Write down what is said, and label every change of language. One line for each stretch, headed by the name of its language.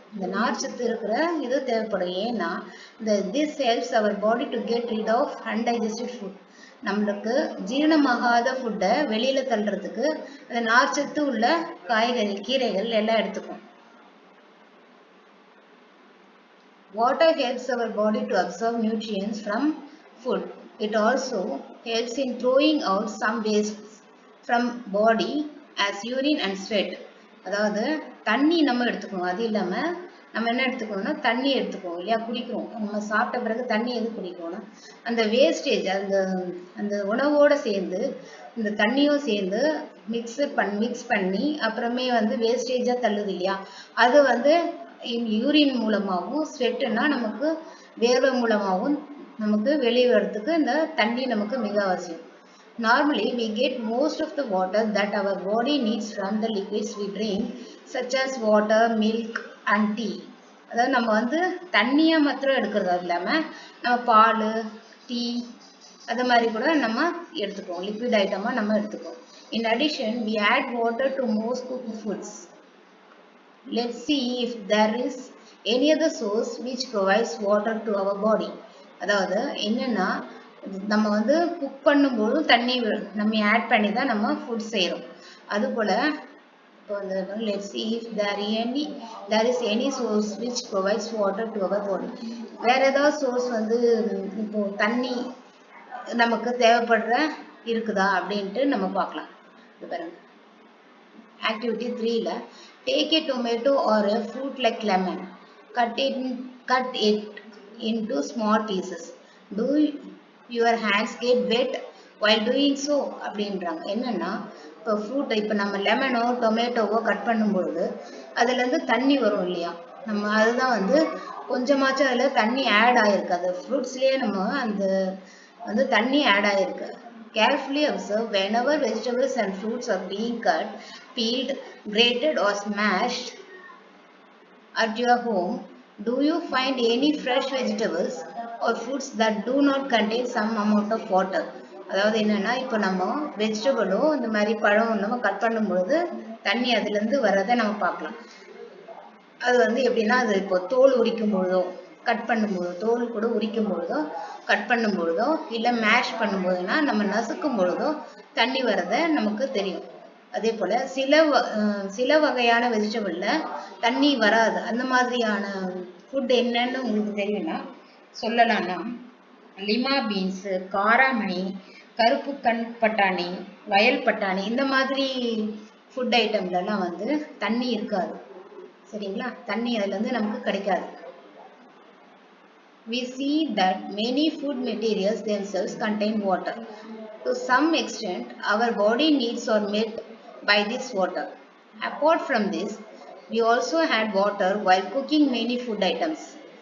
Tamil: இந்த நார்ச்சத்து இருக்கிற இது தேவைப்படும். ஏன்னா இந்த
English: This helps our body to get rid of undigested food.
Tamil: நம்மளுக்கு ஜீரணமாகாத ஃபுட்டை வெளியில தள்ளுறதுக்கு அந்த நார்ச்சத்து உள்ள காய்கறி கீரைகள் எல்லாம் எடுத்துக்கும்.
English: Water helps our body to absorb nutrients from food. It also helps in throwing out some waste from body as urine and sweat.
Tamil: அதாவது தண்ணி நம்ம எடுத்துக்கணும். அது இல்லாமல் நம்ம என்ன எடுத்துக்கணும்னா தண்ணி எடுத்துக்கணும் இல்லையா, குடிக்கிறோம். நம்ம சாப்பிட்ட பிறகு தண்ணி எது குடிக்கணும்னா அந்த வேஸ்டேஜ் அந்த உணவோடு சேர்ந்து இந்த தண்ணியும் சேர்ந்து மிக்ஸ் பண்ணி அப்புறமே வந்து வேஸ்டேஜாக தள்ளுது இல்லையா, அது வந்து யூரின் மூலமாகவும் ஸ்வெட்டுன்னா நமக்கு வேர்வை மூலமாகவும் நமக்கு வெளியே வரத்துக்கு இந்த தண்ணி நமக்கு மிக அவசியம்.
English: Normally, we get most of the water that our body needs from the liquids we drink, such as water, milk and tea.
Tamil: அதாவது நம்ம வந்து தண்ணியை மாத்திரம் எடுக்கிறது இல்லாமல் நம்ம பால், டீ அது மாதிரி கூட நம்ம எடுத்துக்குவோம். லிக்விட் ஐட்டமாக நம்ம எடுத்துக்குவோம்.
English: In addition, we add water to most cooked foods. Let's see if there is any other source which provides water to our body.
Tamil: அதாவது என்னன்னா நம்ம வந்து குக் பண்ணும்போது தண்ணி நம்ம ஆட் பண்ணி தான் நம்ம ஃபுட் செய்கிறோம். அதுபோல் இப்போ வந்து
English: let's see if there is any source which provides water to our body.
Tamil: வேற ஏதாவது சோர்ஸ் வந்து இப்போ தண்ணி நமக்கு தேவைப்படுற இருக்குதா அப்படின்ட்டு நம்ம பார்க்கலாம். இது பாருங்க, activity 3ல
English: take a tomato or a fruit like lemon, cut it into small pieces. Do your hands get wet while doing so அப்படின்றாங்க.
Tamil: என்னன்னா இப்போ ஃப்ரூட் இப்போ நம்ம லெமனோ டொமேட்டோவோ கட் பண்ணும்பொழுது அதுலேருந்து தண்ணி வரும் இல்லையா, நம்ம அதுதான் வந்து கொஞ்சமாச்சும் அதில் தண்ணி ஆட் ஆகிருக்கு. அது ஃப்ரூட்ஸ்லேயே நம்ம அந்த வந்து தண்ணி ஆட் ஆகிருக்கு.
English: Carefully observe whenever vegetables and fruits are being cut, peeled, grated or smashed at your home. Do you find any fresh vegetables or fruits that do not contain some amount of water?
Tamil: அதாவது என்னன்னா இப்போ நம்ம வெஜிடபிளோ இந்த மாதிரி பழம் நம்ம cut பண்ணும்பொழுது தண்ணி அதுலேருந்து வரதை நம்ம பார்க்கலாம். அது வந்து எப்படின்னா அது இப்போ தோல் உரிக்கும் பொழுதோ கட் பண்ணும்பொழுதோ தோல் கூட உரிக்கும் பொழுதோ கட் பண்ணும் பொழுதோ இல்லை மேஷ் பண்ணும்போதுனா நம்ம நசுக்கும் பொழுதோ தண்ணி வரதை நமக்கு தெரியும். அதே போல் சில வகையான வெஜிடபிளில் தண்ணி வராது. அந்த மாதிரியான ஃபுட் என்னன்னு உங்களுக்கு தெரியும்னா சொல்லலாம்னா லிமா பீன்ஸு, காராமணி, கருப்பு கண் பட்டாணி, வயல் பட்டாணி இந்த மாதிரி ஃபுட் ஐட்டம்லலாம் வந்து தண்ணி இருக்காது. சரிங்களா, தண்ணி அதுலேருந்து நமக்கு கிடைக்காது.
English: We see that many food materials themselves contain water. To some extent, our body needs are met by this water. Apart from this, we also had water while cooking many food items.